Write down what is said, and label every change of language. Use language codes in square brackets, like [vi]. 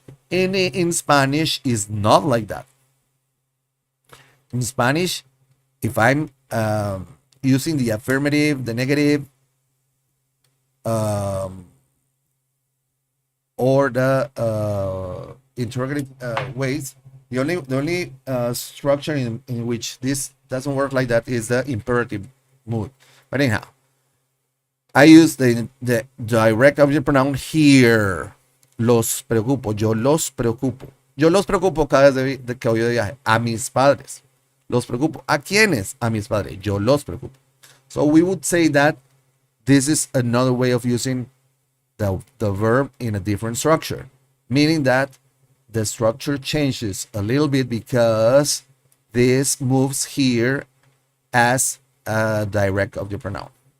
[en] In Spanish, is not like that. In Spanish, if I'm using the affirmative, the negative, or the interrogative ways, the only structure in which this doesn't work like that is the imperative mood. But anyhow, I use the direct object pronoun here. [es] Los preocupo, yo los preocupo. Yo los preocupo cada vez que voy de viaje. A mis padres. Los preocupo. ¿A quiénes? A mis padres. Yo los preocupo. [en] So we would say that this is another way of using the verb in a different structure, meaning that the structure changes a little bit because this moves here as a direct object pronoun.